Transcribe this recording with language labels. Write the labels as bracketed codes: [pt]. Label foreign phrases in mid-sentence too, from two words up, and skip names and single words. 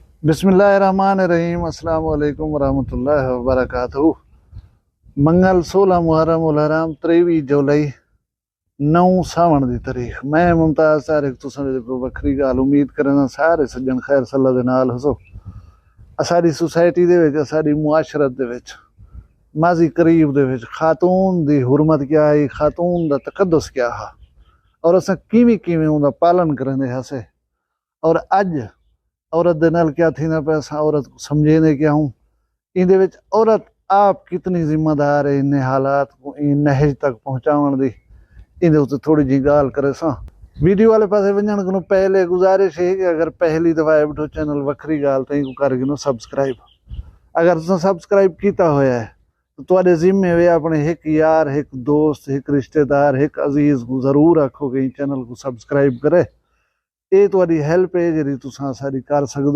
[ar] بسم الله الرحمن الرحيم السلام عليكم ورحمة الله وبركاته. [skr] منگل 16 محرم الحرام 23 جولائی 9 ساون دی تاریخ. میں ممتاز طارق تساں دے کول وکھری گل امید کرنا سارے سجن خیر صلا دے نال ہسو. اساڈی سوسائٹی دے وچ اساڈی معاشرت دے وچ ماضی قریب دے وچ خاتون دی حرمت کیا ہے، خاتون دا تقدس کیا ہے اور اساں کیویں کیویں اوہدا پالن کریندے ہسے. اور اج عورت دے نال کیا تھی نا پے اساں عورت کو سمجھیندے کیا ہوں انہدے وچ عورت آپ کتنی ذمہ دار ہے انہاں حالات کو اس نہج تک پہنچاون دی. انہدے اتے تھوڑی جی گال کرے ساں. ویڈیو والے پاسے ونجݨ کو پہلے گزارش ہے کہ اگر پہلی دفعہ آئے بیٹھو چینل وکھری گال تئی کو کر گھنو سبسکرائب. اگر تساں سبسکرائب کیتا ہویا ہے تو تہاڈے ذمے وے اپنے ایک یار، ایک دوست، ایک رشتہ دار، ایک عزیز کو ضرور آکھو کہ چینل کو سبسکرائب کرے. یہ تہاڈی ہیلپ ہے جیہڑی تساں ساڈی کر سکدو.